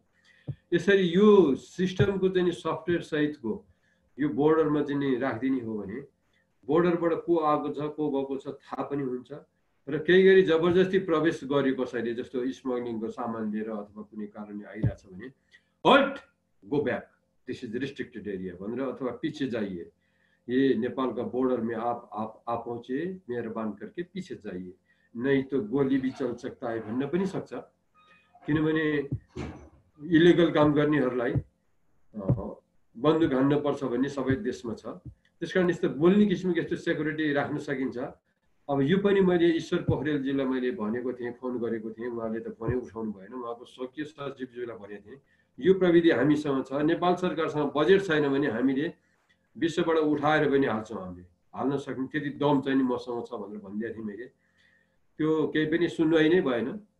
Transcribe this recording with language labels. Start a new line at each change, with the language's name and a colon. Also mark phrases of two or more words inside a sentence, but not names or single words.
Nepali: यसरी यो सिस्टमको चाहिँ सफ्टवेयर सहितको यो बोर्डरमा चाहिँ नि राखिदिने हो भने बोर्डरबाट को आएको छ को गएको छ थाहा पनि हुन्छ र केही गरी जबरजस्ती प्रवेश गरे कसैले जस्तो स्मग्लिङको सामान लिएर अथवा कुनै कारणले आइरहेछ भने
English: halt go back this is restricted area
Nepali: भनेर अथवा
Hindi: पीछे जाइए ये नेपाल का बॉर्डर में आप पहुंचे मेहरबान करके पीछे जाइए नहीं तो गोली भी चल सकता है
Nepali: भन्न पनि सक्छ किनभने इलिगल काम गर्नेहरूलाई बन्दुक हान्न पर्छ भन्ने सबै देशमा छ त्यसकारण यस्तो बोल्ने किसिमको यस्तो सेक्युरिटी राख्न सकिन्छ अब यो पनि मैले ईश्वर पोखरेलजीलाई मैले भनेको थिएँ फोन गरेको थिएँ उहाँले त फोनै उठाउनु भएन उहाँको स्वकीय सचिवज्यूलाई भनेको थिएँ यो प्रविधि हामीसँग छ नेपाल सरकारसँग बजेट छैन भने हामीले विश्वबाट उठाएर पनि हाल्छौँ हामीले हाल्न सक्ने त्यति दम चाहिँ मसँग छ भनेर भनिदिएको थिएँ मैले त्यो केही पनि सुनवाई नै भएन